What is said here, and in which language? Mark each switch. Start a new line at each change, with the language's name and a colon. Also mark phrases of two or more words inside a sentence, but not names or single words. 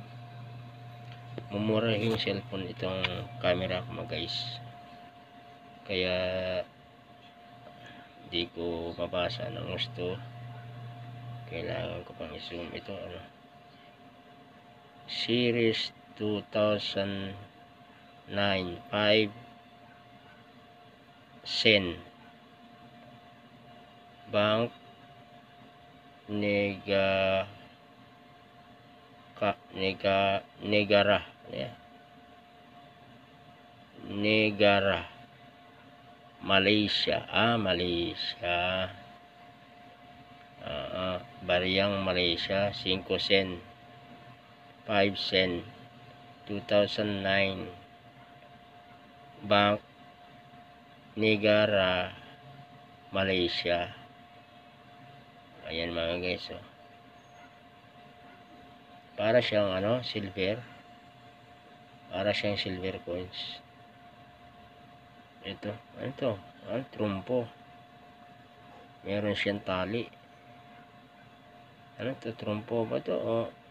Filipino: Mumura yung cellphone itong camera ko mga guys, kaya hindi ko mabasa ng gusto. Kailangan ko pang i-zoom ito Series 2009, 5 sen. Bank Negara, yeah. Negara, Malaysia. Malaysia. Bariyang Malaysia, 5 sen, 5 sen, 2009. Bank Negara, Malaysia. Ayan mga guys, oh. Para siyang silver. Para siyang
English: silver coins.
Filipino: Ito, trumpo. Meron siyang tali. Ano to, trumpo ba to? Oh.